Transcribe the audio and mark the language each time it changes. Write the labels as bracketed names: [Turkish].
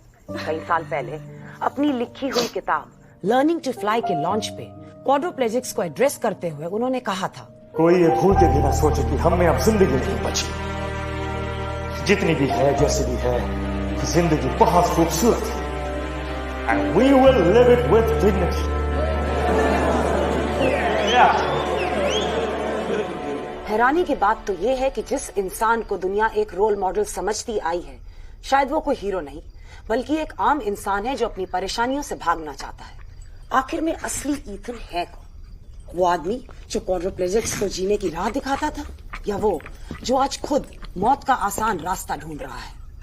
[Hindi] कई साल पहले अपनी लिखी हुई किताब लर्निंग टू फ्लाई के लॉन्च पे क्वाड्रोप्लेजिक्स को एड्रेस करते हुए उन्होंने कहा था, कोई ये भूल के भी ना सोचे कि हम में अब जिंदगी नहीं बची. जितनी भी है, जैसी भी है, जिंदगी बहुत खूबसूरत है. [English] And we will live it with dignity. [Hindi] हैरानी की बात तो ये है कि जिस इंसान को दुनिया एक रोल मॉडल समझती आई है, शायद वो कोई हीरो नहीं बल्कि एक आम इंसान है जो अपनी परेशानियों से भागना चाहता है. आखिर में असली ईथन है कौन? वो आदमी जो क्वाड्रोप्लेजिक्स को जीने की राह दिखाता था, या वो जो आज खुद मौत का आसान रास्ता ढूंढ रहा है?